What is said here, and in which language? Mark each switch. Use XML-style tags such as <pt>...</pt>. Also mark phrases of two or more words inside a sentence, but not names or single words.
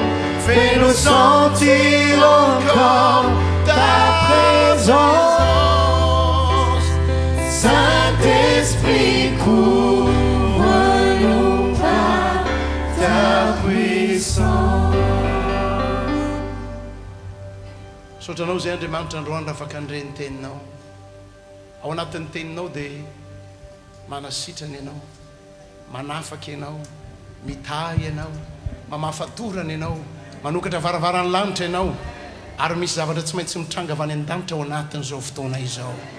<fr>Fais-nous sentir encore ta présence. Saint-Esprit, couvre-nous par ta puissance.</fr> <mg>Sotranao zay Andriamanitra androany afaka andreny teninao. Ao anatin'ny teninao dia manasitrana ianao, manafaka ianao, mitahy ianao, mamafatorana ianao, manokatra varavaran'ny lanitra ianao, ary misy zavatra tsy maintsy mitranga avy any an-danitra ao anatin'izao fotoana izao.</mg>